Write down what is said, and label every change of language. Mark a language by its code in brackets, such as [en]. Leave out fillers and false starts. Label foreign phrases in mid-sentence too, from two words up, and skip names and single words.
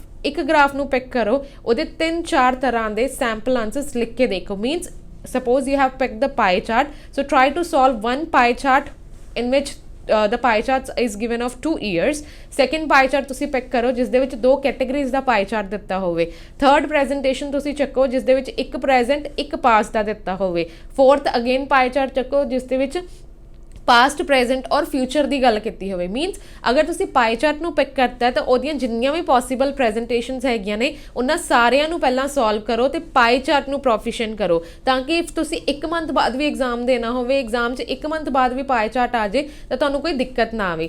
[pa] ਇੱਕ ਗ੍ਰਾਫ ਨੂੰ ਪਿਕ ਕਰੋ, ਉਹਦੇ 3-4 ਤਰ੍ਹਾਂ ਦੇ [en] sample answers [pa] ਲਿਖ ਕੇ ਦੇਖੋ। [en] ਮੀਨਸ suppose you have picked the pie chart, so try to solve one pie chart in which the pie chart is given of 2 years। second pie chart [pa] ਤੁਸੀਂ ਪਿਕ ਕਰੋ ਜਿਸ ਦੇ ਵਿੱਚ 2 ਕੈਟਾਗਰੀਜ਼ ਦਾ [en] pie chart [pa] ਦਿੱਤਾ ਹੋਵੇ। [en] third presentation [pa] ਤੁਸੀਂ ਚੱਕੋ ਜਿਸ ਦੇ ਵਿੱਚ ਇੱਕ present ਇੱਕ past ਦਾ ਦਿੱਤਾ ਹੋਵੇ। [en] fourth again pie chart [pa] ਚੱਕੋ ਜਿਸ ਦੇ ਵਿੱਚ [en] past present [pa] ਔਰ ਫਿਊਚਰ ਦੀ ਗੱਲ ਕੀਤੀ ਹੋਵੇ। ਮੀਨਸ ਅਗਰ ਤੁਸੀਂ [en] pie chart [pa] ਨੂੰ ਪਿਕ ਕਰਤਾ ਤਾਂ ਉਹਦੀਆਂ ਜਿੰਨੀਆਂ ਵੀ [en] possible presentations [pa] ਹੈਗੀਆਂ ਨੇ ਉਹਨਾਂ ਸਾਰਿਆਂ ਨੂੰ ਪਹਿਲਾਂ ਸੋਲਵ ਕਰੋ ਤੇ [en] pie chart [pa] ਨੂੰ ਪ੍ਰੋਫੀਸ਼ੀਐਂਟ ਕਰੋ, ਤਾਂ ਕਿ ਇਫ ਤੁਸੀਂ 1 ਮੰਥ ਬਾਅਦ ਵੀ ਐਗਜ਼ਾਮ ਦੇਣਾ ਹੋਵੇ, ਐਗਜ਼ਾਮ 'ਚ 1 ਮੰਥ ਬਾਅਦ ਵੀ [en] pie chart [pa] ਆ ਜੇ ਤਾਂ ਤੁਹਾਨੂੰ ਕੋਈ ਦਿੱਕਤ ਨਾ ਆਵੇ।